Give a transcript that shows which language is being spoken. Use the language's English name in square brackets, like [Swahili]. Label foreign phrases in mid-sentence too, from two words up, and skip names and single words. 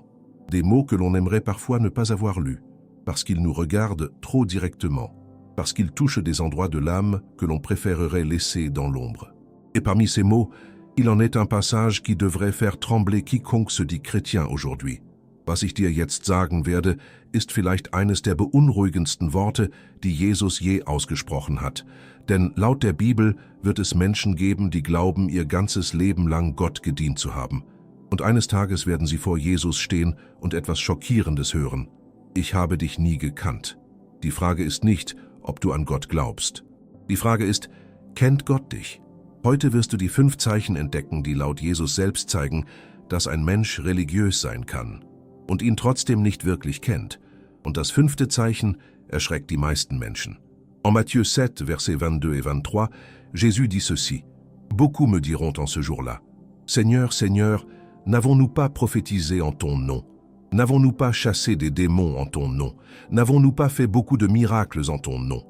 [French] Des mots que l'on aimerait parfois ne pas avoir lus, parce qu'ils nous regardent trop directement, parce qu'ils touchent des endroits de l'âme que l'on préférerait laisser dans l'ombre. Et parmi ces mots, il en est un passage qui devrait faire trembler quiconque se dit chrétien aujourd'hui. [German] Was ich dir jetzt sagen werde, ist vielleicht eines der beunruhigendsten Worte, die Jesus je ausgesprochen hat. Denn laut der Bibel wird es Menschen geben, die glauben, ihr ganzes Leben lang Gott gedient zu haben. Und eines Tages werden sie vor Jesus stehen und etwas Schockierendes hören. Ich habe dich nie gekannt. Die Frage ist nicht, ob du an Gott glaubst. Die Frage ist, kennt Gott dich? Heute wirst du die 5 Zeichen entdecken, die laut Jesus selbst zeigen, dass ein Mensch religiös sein kann und ihn trotzdem nicht wirklich kennt. Und das 5. Zeichen erschreckt die meisten Menschen. [French] En Matthieu 7, versets 22 et 23, Jésus dit ceci. Beaucoup me diront en ce jour-là, Seigneur, Seigneur, n'avons-nous pas prophétisé en ton nom? N'avons-nous pas chassé des démons en ton nom? N'avons-nous pas fait beaucoup de miracles en ton nom?